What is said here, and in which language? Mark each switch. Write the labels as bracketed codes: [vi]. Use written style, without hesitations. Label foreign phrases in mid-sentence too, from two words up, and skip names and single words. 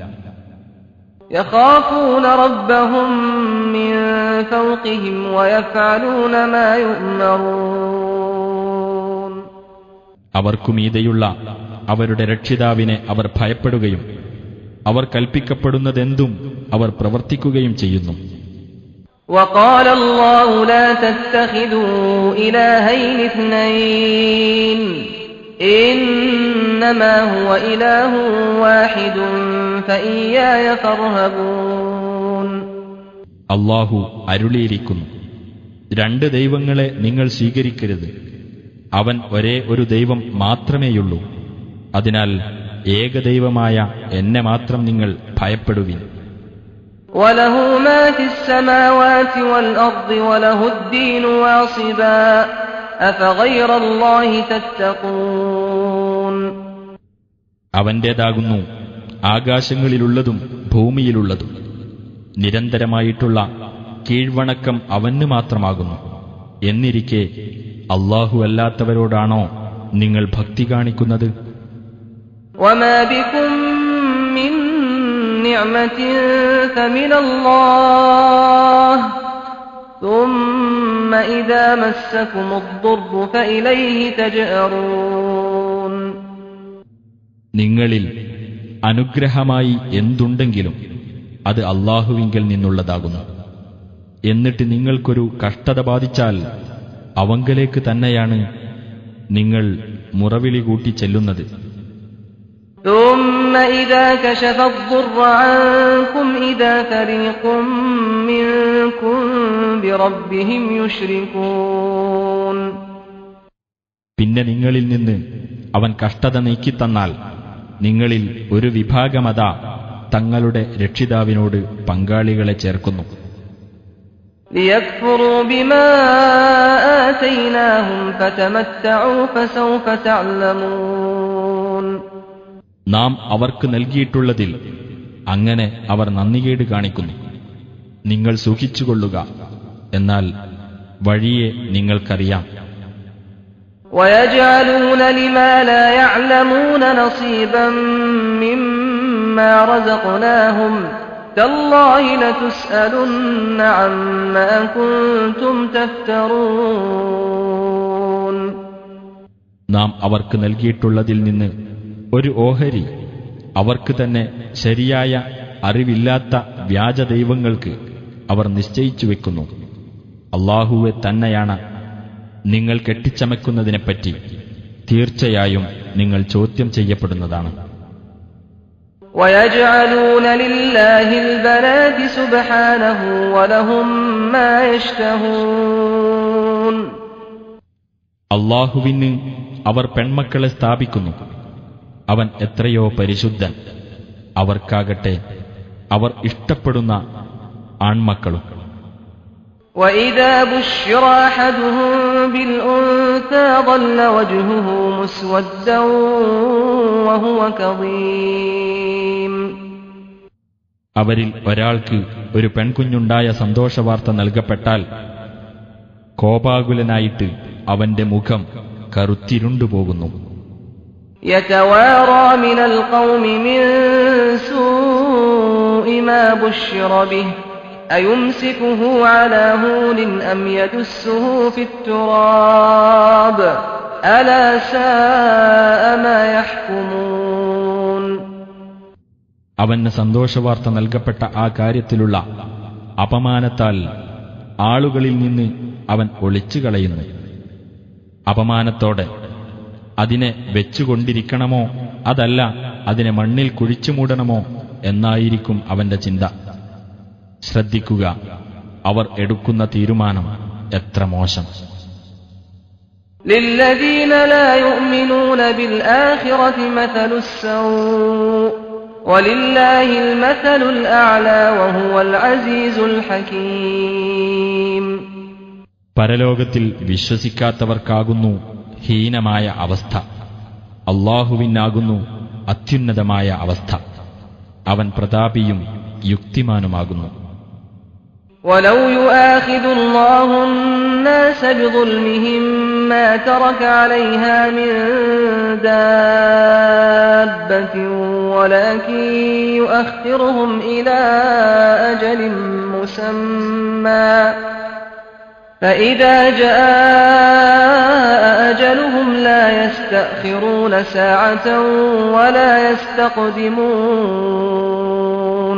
[ar] يخافون ربهم من فوقهم ويفعلون ما يؤمرون. [ml] അവർക്കുമീതെയുള്ള അവരുടെ രക്ഷിതാവിനെ അവർ ഭയപ്പെടുകയും അവർ കൽപ്പിക്കപ്പെടുന്നതെന്തും അവർ പ്രവർത്തിക്കുകയും ചെയ്യുന്നു. [ar] وقال الله لا تتخذوا إلهين اثنين إنما هو إله واحد فإياي فارهبون. [ml] അല്ലാഹു അരുളിയിരിക്കുന്നു, രണ്ട് ദൈവങ്ങളെ നിങ്ങൾ സ്വീകരിക്കരുത്. അവൻ ഒരേ ഒരു ദൈവം മാത്രമേയുള്ളൂ. അതിനാൽ ഏകദൈവമായ എന്നെ മാത്രം നിങ്ങൾ ഭയപ്പെടുവിൻ. [ar] وله ما في السماوات والأرض وله الدين واصبا أفغير الله تتقون. [ml] അവന്റേതാകുന്നു ആകാശങ്ങളിലുള്ളതും ഭൂമിയിലുള്ളതും. നിരന്തരമായിട്ടുള്ള കീഴ്വണക്കം അവന് മാത്രമാകുന്നു. എന്നിരിക്കെ അല്ലാഹു അല്ലാത്തവരോടാണോ നിങ്ങൾ ഭക്തി കാണിക്കുന്നത്? [ar] وما بكم من نعمة فمن الله ثم إذا مسكم الضر فإليه تجأرون. [ml] നിങ്ങളിൽ അനുഗ്രഹമായി എന്തുണ്ടെങ്കിലും അത് അല്ലാഹുവിങ്കൽ നിന്നുള്ളതാകുന്നു. എന്നിട്ട് നിങ്ങൾക്കൊരു കഷ്ടത ബാധിച്ചാൽ അവങ്കലേക്ക് തന്നെയാണ് നിങ്ങൾ മുറവിളി കൂട്ടി ചെല്ലുന്നത്. [ar] ثم إذا كشف الضر عنكم إذا فريق منكم بربهم يشركون. [ml] പിന്നെ നിങ്ങളിൽ നിന്ന് അവൻ കഷ്ടത നീക്കിത്തന്നാൽ നിങ്ങളിൽ ഒരു വിഭാഗമതാ തങ്ങളുടെ രക്ഷിതാവിനോട് പങ്കാളികളെ ചേർക്കുന്നു. [ar] ليكفروا بما آتيناهم فتمتعوا فسوف تعلمون. [ml] നാം അവർക്ക് നൽകിയിട്ടുള്ളതിൽ അങ്ങനെ അവർ നന്ദികേട് കാണിക്കുന്നു. നിങ്ങൾ സൂക്ഷിച്ചുകൊള്ളുക, എന്നാൽ വഴിയെ നിങ്ങൾക്കറിയാം. [ar] ويجعلون لما لا يعلمون نصيبا مما رزقناهم تالله لتسألن عما كنتم تفترون. [ml] നാം അവർക്ക് നൽകിയിട്ടുള്ളതിൽ നിന്ന് ഒരു ഓഹരി അവർക്ക് തന്നെ ശരിയായ അറിവില്ലാത്ത വ്യാജദൈവങ്ങൾക്ക് അവർ നിശ്ചയിച്ചു വെക്കുന്നു. അല്ലാഹുവെ തന്നെയാണ് നിങ്ങൾ കെട്ടിച്ചമയ്ക്കുന്നതിനെപ്പറ്റി തീർച്ചയായും നിങ്ങൾ ചോദ്യം ചെയ്യപ്പെടുന്നതാണ്. [ar] ويجعلون لله البنات سبحانه ولهم ما يشتهون. [ml] അല്ലാഹുവിന് അവർ പെൺമക്കളെ സ്ഥാപിക്കുന്നു. അവൻ എത്രയോ പരിശുദ്ധൻ. അവർക്കാകട്ടെ അവർ ഇഷ്ടപ്പെടുന്ന ആൺമക്കളും. [ar] وإذا بشر أحدهم بالأنثى ظل وجهه مسودا وهو كظيم. [ml] അവരിൽ ഒരാൾക്ക് ഒരു പെൺകുഞ്ഞുണ്ടായ സന്തോഷവാർത്ത നൽകപ്പെട്ടാൽ കോപാകുലനായിട്ട് അവന്റെ മുഖം കറുത്തിരുണ്ടുപോകുന്നു. [ar] يتوارى من القوم من سوء ما بشر به أيمسكه على هون أم يدسه في التراب ألا ساء ما يحكمون. [ml] അവന് സന്തോഷവാർത്ത നൽകപ്പെട്ട ആ കാര്യത്തിലുള്ള അപമാനത്താൽ ആളുകളിൽ നിന്ന് അവൻ ഒളിച്ചുകളയുന്നു. അപമാനത്തോടെ അതിനെ വെച്ചുകൊണ്ടിരിക്കണമോ അതല്ല അതിനെ മണ്ണിൽ കുഴിച്ചുമൂടണമോ എന്നായിരിക്കും അവന്റെ ചിന്ത. ശ്രദ്ധിക്കുക, അവർ എടുക്കുന്ന തീരുമാനം എത്ര മോശം. [ar] للذين لا يؤمنون بالآخرة مثل السوء ولله المثل الأعلى وهو العزيز الحكيم. [ml] പരലോകത്തിൽ വിശ്വസിക്കാത്തവർക്കാകുന്നു ഹീനമായ അവസ്ഥ. അല്ലാഹുവിനാകുന്നു അത്യുന്നതമായ അവസ്ഥ. അവൻ പ്രതാപിയും യുക്തിമാനുമാകുന്നു. [ar] ولو يؤاخذ الله الناس بظلمهم ما ترك عليها من دابة ولكن يؤخرهم إلى أجل مسمى فإذا جاء أجلهم لا يستأخرون ساعة ولا يستقدمون.